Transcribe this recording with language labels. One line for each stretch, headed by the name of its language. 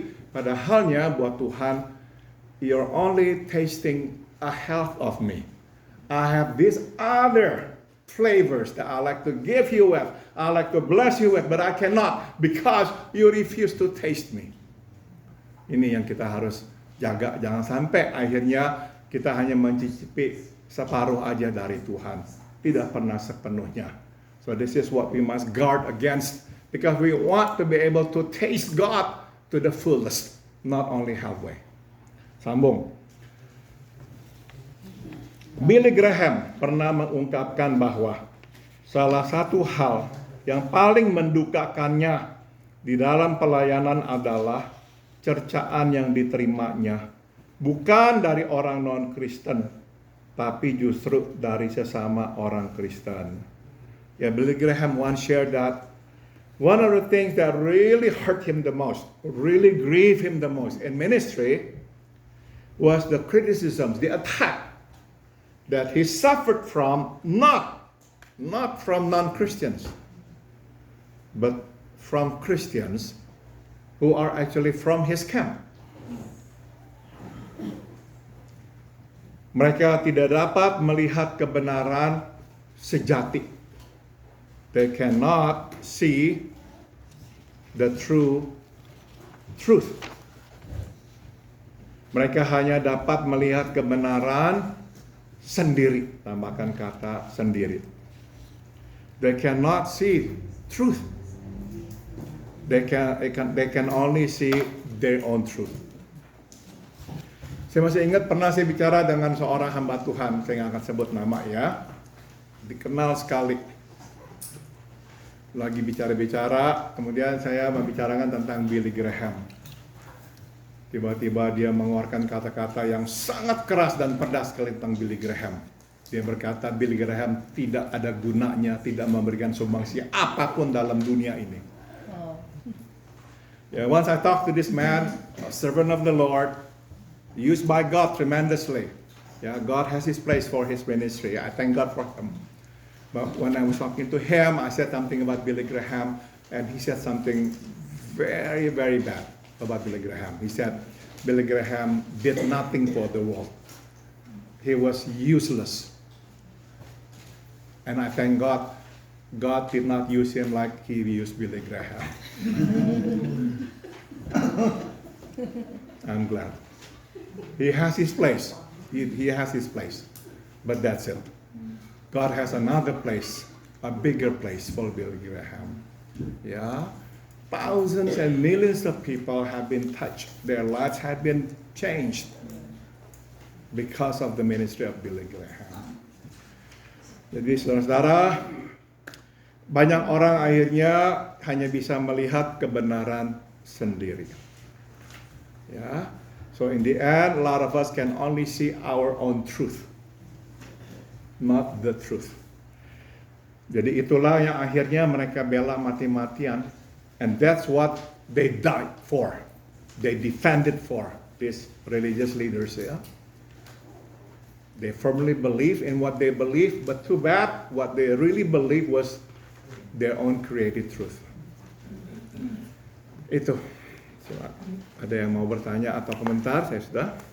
Indonesian: Padahalnya buat Tuhan,
English: you're only tasting a half of me. I have these other flavors that I like to give you with. I like to bless you with, but I cannot because you refuse to taste me.
Indonesian: Ini yang kita harus jaga, jangan sampai akhirnya kita hanya mencicipi separuh aja dari Tuhan, tidak pernah sepenuhnya.
English: So this is what we must guard against, because we want to be able to taste God to the fullest, not only halfway.
Indonesian: Sambung. Billy Graham pernah mengungkapkan bahwa salah satu hal yang paling mendukakannya di dalam pelayanan adalah cercaan yang diterimanya bukan dari orang non-Kristen, tapi justru dari sesama orang Kristen.
English: Ya, Billy Graham once shared that one of the things that really hurt him the most, really grieved him the most in ministry was the criticisms, the attack that he suffered from, not from non-Christians, but from Christians who are actually from his camp.
Indonesian: Mereka tidak dapat melihat kebenaran sejati.
English: They cannot see the true truth.
Indonesian: Mereka hanya dapat melihat kebenaran sendiri, tambahkan kata sendiri.
English: They cannot see truth. They can only see their own truth.
Indonesian: Saya masih ingat pernah saya bicara dengan seorang hamba Tuhan, saya nggak akan sebut nama ya, dikenal sekali. Lagi bicara-bicara, kemudian saya membicarakan tentang Billy Graham. Tiba-tiba dia mengeluarkan kata-kata yang sangat keras dan pedas sekali tentang Billy Graham. Dia berkata Billy Graham tidak ada gunanya, tidak memberikan sumbangsi apapun dalam dunia ini.
English: Yeah, once I talked to this man, a servant of the Lord, used by God tremendously. Yeah, God has His place for His ministry. I thank God for him. But when I was talking to him, I said something about Billy Graham, and he said something very, very bad about Billy Graham. He said Billy Graham did nothing for the world. He was useless. And I thank God, God did not use him like He used Billy Graham. I'm glad. He has his place. He has his place. But that's it. God has another place, a bigger place for Billy Graham. Yeah. Thousands and millions of people have been touched. Their lives have been changed because of the ministry of Billy Graham.
Indonesian: Jadi saudara-saudara, banyak orang akhirnya hanya bisa melihat kebenaran sendiri. Ya.
English: So in the end, a lot of us can only see our own truth, not the truth.
Indonesian: Jadi itulah yang akhirnya mereka bela mati-matian,
English: and that's what they died for. They defended for these religious leaders. Ya. They firmly believe in what they believe, but too bad, what they really believe was their own created truth.
Indonesian: Itu. Ada yang mau bertanya atau komentar? Saya sudah.